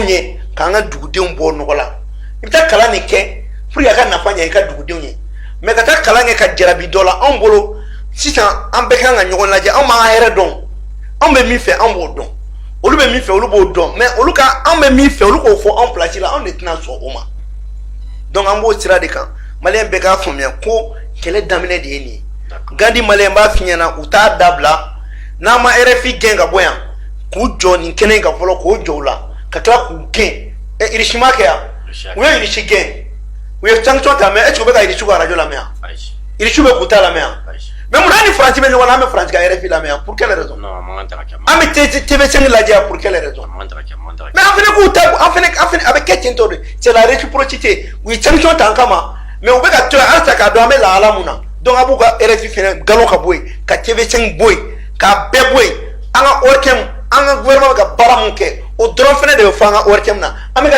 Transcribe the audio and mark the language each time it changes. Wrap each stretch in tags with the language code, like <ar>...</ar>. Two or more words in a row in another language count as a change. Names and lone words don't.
<bm>ye k'an ka dugudenw bɔ nɔgɔ la i bɛ taa kalan nin kɛ</bm> <fr>pour que</fr> <bm>a ka nafa ɲɛ i ka dugudenw ye mais ka taa kalan kɛ ka jarabi dɔ la anw bolo sisan an bɛɛ kan ka ɲɔgɔn lajɛ anw b'an ka hɛrɛ dɔn anw bɛ min fɛ anw b'o dɔn olu bɛ min fɛ olu b'o dɔn mais olu ka anw bɛ min fɛ olu k'o fɔ anw place la anw de tɛna sɔn o ma donc an b'o sira de kan maliyɛn bɛɛ k'a faamuya ko kɛlɛ daminɛ de ye nin ye Gandi maliyɛn b'a f'i ɲɛna u t'a dabila n'a ma RFI gɛn ka bɔ yan k'u jɔ nin kɛnɛ in kan fɔlɔ k'o jɔ u la ka tila k'u gɛn Irisi ma kɛ yan u ye Irisi gɛn u ye sanction ta</bm> <fr>mais est ce que</fr> <bm>u bɛ ka Irisi ka radio lamɛn yan Irisi bɛ k'u ta lamɛn yan mais mun na ni Faransi bɛ ɲɔgɔn na an bɛ Faransi ka RFI lamɛn yan</bm> <fr>pour quelle raison</fr> <bm>an bɛ TV5 lajɛ yan</bm> <fr>pour quelle raison</fr> <bm>mais an fana k'u ta an fana a bɛ kɛ ten tɔ de</bm> <fr>c'est la réciprocité</fr> <bm>u ye sanction ta an kama mais u bɛ ka to yan halisa k'a dɔn an bɛ lahala mun na donc a b'u ka RFI fana galon ka bɔ yen ka TV5 bɔ yen k'a bɛɛ bɔ yen an ka ORTM an ka gouvernement bɛ ka baara mun kɛ o dɔrɔn fana de bɛ fɔ an ka ORTM na an bɛ ka</bm>